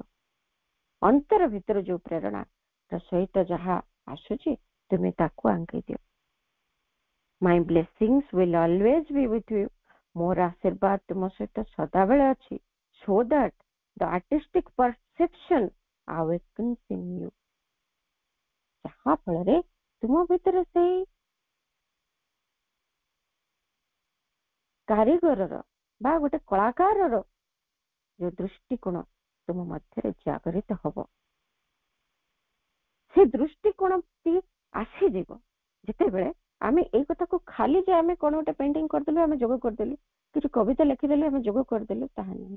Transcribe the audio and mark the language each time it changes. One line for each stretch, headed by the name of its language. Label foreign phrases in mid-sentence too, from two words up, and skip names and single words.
Odia: ଅନ୍ତର ଭିତରୁ ଯୋଉ ପ୍ରେରଣା ସହିତ ଯାହା ଆସୁଛି ତୁମେ ତାକୁ ଆଙ୍କି ଦିଅ।
English: My blessings will always be with you.
Odia: ମୋର ଆଶୀର୍ବାଦ ତୁମ ସହିତ ସଦାବେଳେ ଅଛି।
English: so that the artistic perception awakens in you।
Odia: ଯାହା ଫଳରେ ତୁମ ଭିତରେ ସେଇ କାରିଗରର ବା ଗୋଟେ କଳାକାରର ଯୋଉ ଦୃଷ୍ଟିକୋଣ ତୁମ ମଧ୍ୟରେ ଜାଗରିତ ହବ। ସେ ଦୃଷ୍ଟିକୋଣଟି ଆସିଯିବ ଯେତେବେଳେ ଆମେ ଏଇ କଥାକୁ ଖାଲି ଯେ ଆମେ କଣ ଗୋଟେ ପେଣ୍ଟିଂ କରିଦେଲୁ, ଆମେ ଯୋଗ କରିଦେଲୁ, କିଛି କବିତା ଲେଖିଦେଲୁ, ଆମେ ଯୋଗ କରିଦେଲୁ, ତାହା ନୁହେଁ।